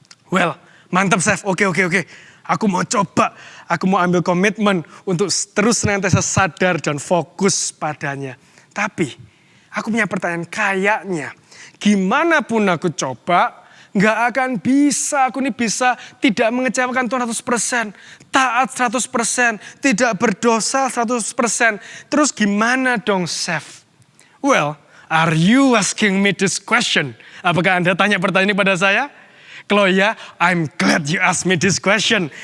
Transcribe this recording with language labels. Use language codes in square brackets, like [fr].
[id] Well, mantap Chef, oke. Aku mau coba, aku mau ambil komitmen untuk terus senantiasa sadar dan fokus padanya. Tapi, aku punya pertanyaan, kayaknya gimana pun aku coba, gak akan bisa, aku ini bisa tidak mengecewakan Tuhan 100%, taat 100%, tidak berdosa 100%. Terus gimana dong Chef? [en] Well, are you asking me this question? [id] Apakah Anda tanya pertanyaan ini pada saya? Kalau ya, [en] I'm glad you asked me this question.